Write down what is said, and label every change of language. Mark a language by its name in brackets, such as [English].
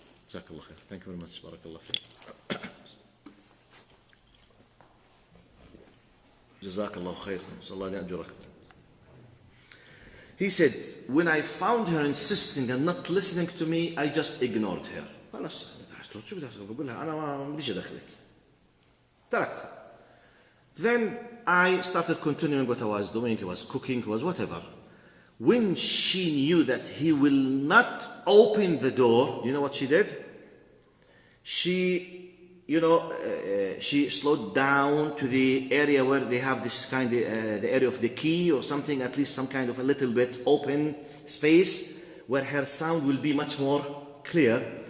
[English] Jazakallah khair. Thank you very much. Barakallah fiik. Jazakallah khair. Sallallahu alayhi wa sallam. He said, when I found her insisting and not listening to me, I just ignored her. [Arabic] خلاص شو بدي أقول لها أنا ما بديش أدخلك. تركت. [English] Then I started continuing what I was doing. I was cooking, was whatever. When she knew that he will not open the door, you know what she did? She, she slowed down to the area where they have this kind of, the area of the key or something, at least some kind of a little bit open space where her sound will be much more clear.